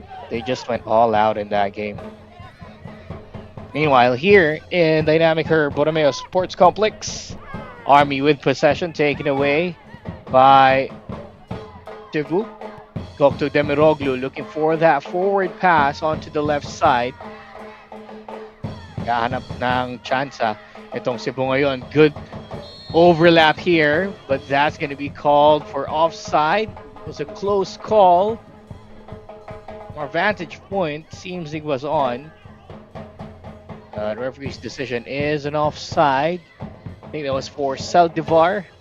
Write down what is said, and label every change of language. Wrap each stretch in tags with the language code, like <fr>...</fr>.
<en>They just went all out in that game. Meanwhile, here in Dynamic Herb Borromeo Sports Complex, Army with possession taken away by Cebu. Gokto Demiroglu looking for that forward pass onto the left side.</en> <tl>Kahanap ng tsansa itong Cebu ngayon.</tl> <en>Good overlap here, but that's going to be called for offside. It was a close call. Our vantage point seems it was on. The referee's decision is an offside. I think that was for Saldivar.</en>